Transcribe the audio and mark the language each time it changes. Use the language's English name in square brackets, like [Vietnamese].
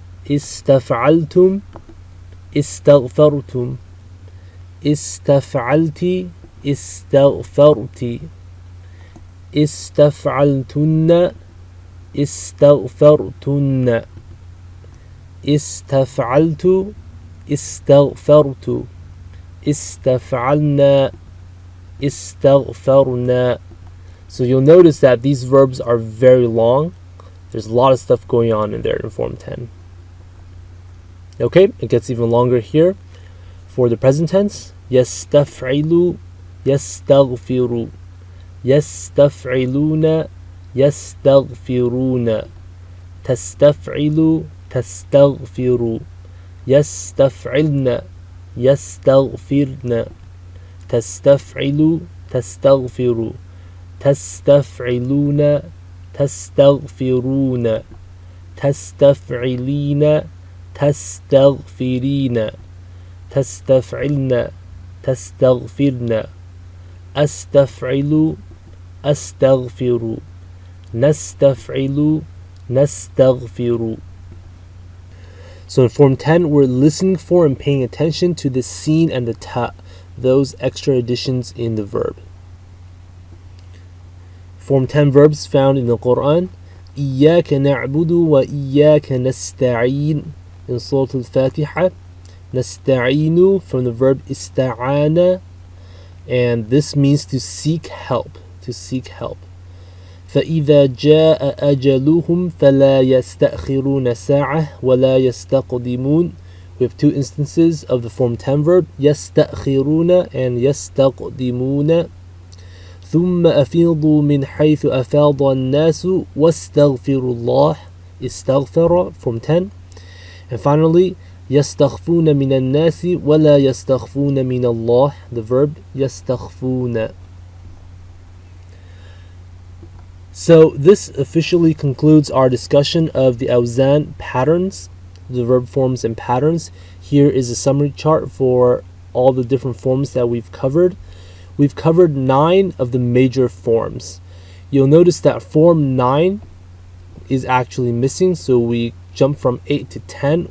[Arabic] استفعلتم استغفرتم استفعلتي استغفرتي استفعلتن استغفرتن استفعلت استغفرت استفعلنا استغفرنا. [English] So you'll notice that these verbs are very long. There's a lot of stuff going on in there in Form 10. Okay, it gets even longer here. For the present tense, [Arabic] يستفعل يستغفر يستفعلون يستغفرون تستفعل تستغفر يستفعلن يستغفرن تستفعل تستغفر تستفعلون تستغفرون تستفعلين تستغفرين تستفعلن تستغفرن أستفعل أستغفر نستفعل نستغفر. [English] So in Form 10, we're listening for and paying attention to the sin and the ta, those extra additions in the verb. Form 10 verbs found in the Quran. [Arabic] إياك نعبد وإياك نستعين [English] in Surah Al-Fatiha. نستعين from the verb استعان, and this means to seek help, to seek help. [Arabic] فإذا جاء أجلهم فلا يستأخرون ساعة ولا يستقدمون. [English] We have two instances of the Form 10 verb, يستأخرون and يستقدمون. [Arabic] ثم أفيضوا من حيث أفاض الناس واستغفروا الله. [English] استغفر, Form 10. And finally, [Arabic] يستخفون من الناس ولا يستخفون من الله, [English] the verb [Arabic] يستخفون. [English] So this officially concludes our discussion of the awzan patterns, the verb forms and patterns. Here is a summary chart for all the different forms that we've covered. We've covered 9 of the major forms. You'll notice that Form 9 is actually missing, so we jumped from 8 to 10.